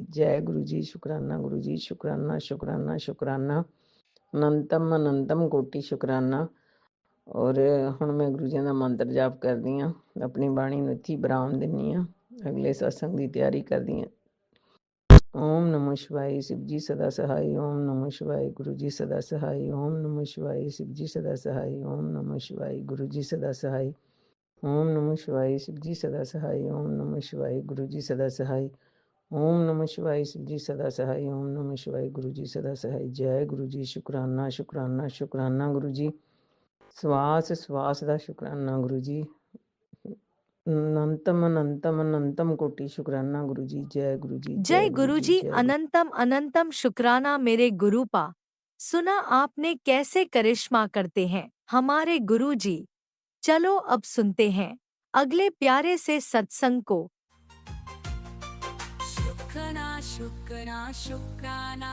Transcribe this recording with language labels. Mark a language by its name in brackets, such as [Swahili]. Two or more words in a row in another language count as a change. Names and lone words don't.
[Punjabi] ਜੈ ਗੁਰੂ ਜੀ, ਸ਼ੁਕਰਾਨਾ ਗੁਰੂ ਜੀ, ਸ਼ੁਕਰਾਨਾ ਸ਼ੁਕਰਾਨਾ ਸ਼ੁਕਰਾਨਾ, ਅਨੰਤਮ ਅਨੰਤਮ ਕੋਟੀ ਸ਼ੁਕਰਾਨਾ। ਔਰ ਹੁਣ ਮੈਂ ਗੁਰੂ ਜੀ ਦਾ ਮੰਤਰ ਜਾਪ ਕਰਦੀ ਹਾਂ, ਆਪਣੀ ਬਾਣੀ ਨੂੰ ਇੱਥੇ ਵਿਰਾਮ ਦਿੰਦੀ ਹਾਂ, ਅਗਲੇ ਸਤਸੰਗ ਦੀ ਤਿਆਰੀ ਕਰਦੀ ਹਾਂ। [Hindi] ओम नमो शिवाए, शिव जी सदा सहाय। ओम नमो शिवाय, गुरु जी सदा सहाय। ओम नमो शिवाय, शिव जी सदा सहाय। ओम नमो शिवाय, गुरु जी सदा सहाय। ओम नमो शिवाय, शिव जी सदा सहाय। ओम नमो शिवाय, गुरु जी सदा सहाय। ओम नमो शिवाय, शिव जी सदा सहाय। ओम नमो शिवाय, गुरु जी सदा सहाय। जय गुरु जी, शुकराना शुकराना शुकराना गुरु जी। [Punjabi] ਸਵਾਸ ਸਵਾਸ ਦਾ ਸ਼ੁਕਰਾਨਾ ਗੁਰੂ ਜੀ, ਅਨੰਤਮ ਅਨੰਤਮ ਅਨੰਤਮ ਕੋਟੀ ਸ਼ੁਕਰਾਨਾ ਗੁਰੂ ਜੀ। ਜੈ ਗੁਰੂ ਜੀ, [Hindi] जय जय गुरु गुरु जी, जी, जय गुरु। अनंतम अनंतम शुक्राना मेरे गुरुपा। सुना आपने कैसे करिश्मा करते हैं हमारे गुरु जी। चलो अब सुनते हैं अगले प्यारे से सत्संग को। शुक्राना शुक्राना शुक्राना